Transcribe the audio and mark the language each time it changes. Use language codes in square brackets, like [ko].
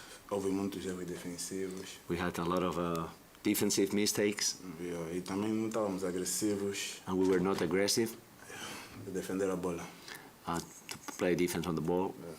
[pt] Houve muitos erros defensivos. [en] We had a lot of defensive mistakes. [pt] E também não estávamos agressivos. [en] And we were not aggressive. [pt] De defender a bola. [en] To play defense on the ball.